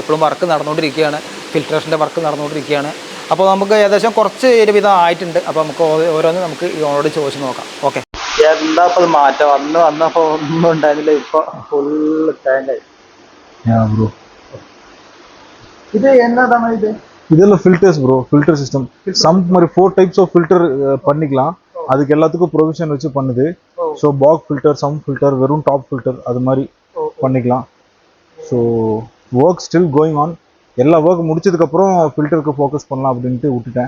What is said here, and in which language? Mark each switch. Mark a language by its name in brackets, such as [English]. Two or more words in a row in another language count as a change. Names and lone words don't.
[Malayalam] ഇപ്പോഴും വർക്ക് നടന്നുകൊണ്ടിരിക്കുകയാണ്, ഫിൽട്രേഷൻ്റെ വർക്ക് നടന്നുകൊണ്ടിരിക്കുകയാണ്. അപ്പോൾ നമുക്ക് ഏകദേശം കുറച്ച് ഒരുവിധം ആയിട്ടുണ്ട്. അപ്പോൾ നമുക്ക് ഓരോന്ന് നമുക്ക് ഇവനോട് ചോദിച്ച് നോക്കാം. ഓക്കെ, എന്താ ഇപ്പോൾ അത് മാറ്റം? വന്നപ്പോൾ ഒന്നും ഉണ്ടായിരുന്നില്ല, ഇപ്പോൾ ഫുള്ള് ടാങ്കായി. ഇത് എന്നതാണ് ഇത്? [Tamil] இதெல்லாம் [English] filters bro, filter system. [Tamil] சம் மாதிரி 4 [English] types of filter [Tamil] பண்ணிக்கலாம். அதுக்கு எல்லாத்துக்கும் ப்ரொவிஷன் வச்சு பண்ணுது. ஸோ [English] bag filter, sump filter, [Tamil] வெறும் [English] top filter [Tamil] அது மாதிரி பண்ணிக்கலாம். [English] so work still going on. [Tamil] எல்லா ஒர்க் முடிச்சதுக்கப்புறம் ஃபில்டருக்கு ஃபோக்கஸ் பண்ணலாம் அப்படின்ட்டு விட்டுட்டேன்.